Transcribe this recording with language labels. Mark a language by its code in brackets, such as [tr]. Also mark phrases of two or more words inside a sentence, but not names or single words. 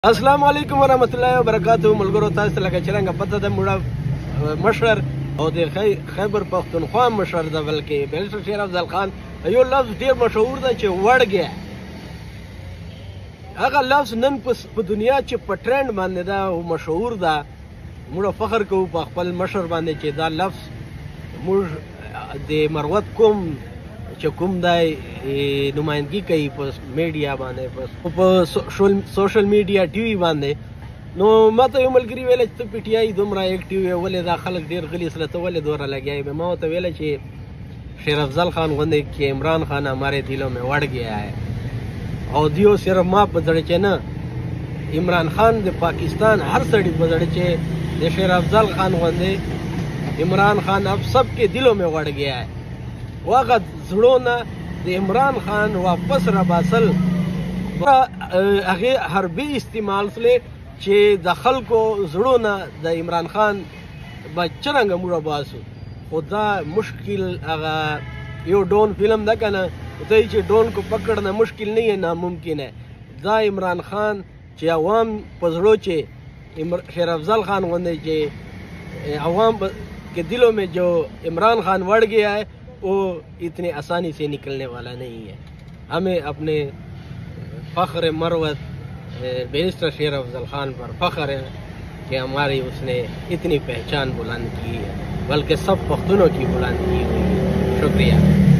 [ps] السلام علیکم ورحمۃ اللہ وبرکاتہ ملګرو تاسو ته لکه چې څنګه پته ده موږ مشر او د خیبر پختونخوا مشر ده بلکې بیرسټر شیر افضل خان یو لفظ ډیر مشهور ده چې وړګیا هغه لفظ نن په دنیا چې په ټرند باندې ده او مشهور ده موږ فخر کوو په خپل مشر باندې چې دا لفظ موږ د مروت کوم چې کوم دی نمائندګي کوي په میډیا باندې په [en] social media [ps] ټي وي باندې نو ماته یو ملګري ویل چې ته پی ټي آی دومره ایکټیو یې ولې دا خلک ډېر غلي سره ته ولې دوره لګیایې ما ورته ویله چې شیر افضل خان غوندې [ur] کہ عمران خان ہمارے دلوں میں وڑ گیا ہے [ps] او دیو صرف ما په زړه چې نه عمران خان د پاکستان هر سړي په زړه چې د شیر افضل خان غوندې عمران خان [ur] اب سب کے دلوں میں وڑ گیا ہے [ps] واغد زړونه د عمران خان واپس را باسل هغه حربي استعمال سره چې د خلکو زړونه د عمران خان بچرنګ موږ باسو خدا مشکل هغه یو ډون فلم ده کنه ته [ur] چې ډون کو پکړنا مشکل نه ہے ناممکن ہے [ps] دا عمران خان چې عوام په زړه چې شیر افضل خان غوندې چې [ur] عوام کے دلوں میں جو عمران خان وڑ گیا ہے وہ اتنے آسانی سے نکلنے والا نہیں ہے ہمیں اپنے فخر مروت بیرسٹر شیر افضل خان پر فخر ہے کہ ہماری اس نے اتنی پہچان بلند کی ہے بلکہ سب پختونوں کی بلند کی ہوئی ہے شکریہ